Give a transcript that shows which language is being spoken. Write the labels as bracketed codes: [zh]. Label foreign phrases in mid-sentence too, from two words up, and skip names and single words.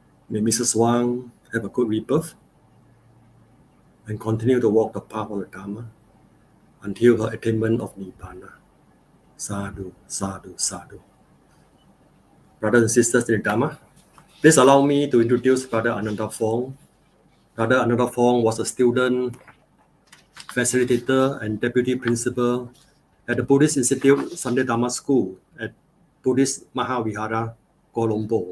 [en] May Mrs. Wang have a good rebirth and continue to walk the path of the Dharma until her attainment of Nibbana. [pi] Sadhu, sadhu, sadhu. [en] Brothers and sisters in the Dharma, please allow me to introduce Brother Ananda Fong. Brother Ananda Fong was a student, facilitator, and deputy principal at the Buddhist Institute Sunday Dharma School at Buddhist Mahavihara, Kuala Lumpur.